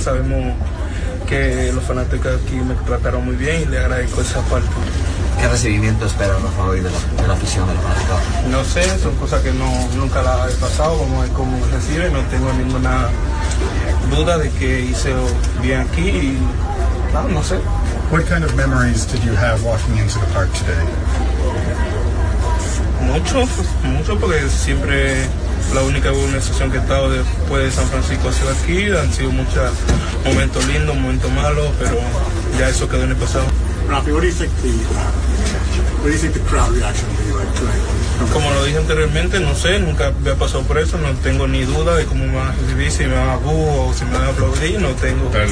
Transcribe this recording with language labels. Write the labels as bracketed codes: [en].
[es] Sabemos que los fanáticos aquí me trataron muy bien y le agradezco esa parte. ¿Qué recibimiento espera, Rafa, hoy de la afición del fanático? No sé, son cosas que nunca las he pasado. Vamos a ver cómo recibe. No tengo ninguna duda de que hice bien aquí y no sé. [en] What kind of memories did you have walking into the park today? [es] Mucho, porque siempre la única organización que he estado después de San Francisco ha sido aquí. Han sido muchos momentos lindos, momentos malos, pero ya eso quedó en el pasado. [en] Rafi, what do you think the crowd reaction will be like tonight? [es] Como lo dije anteriormente, no sé, nunca había pasado por eso, no tengo ni duda de cómo me van a recibir, si me van a bu o si me van a aplaudir, no tengo.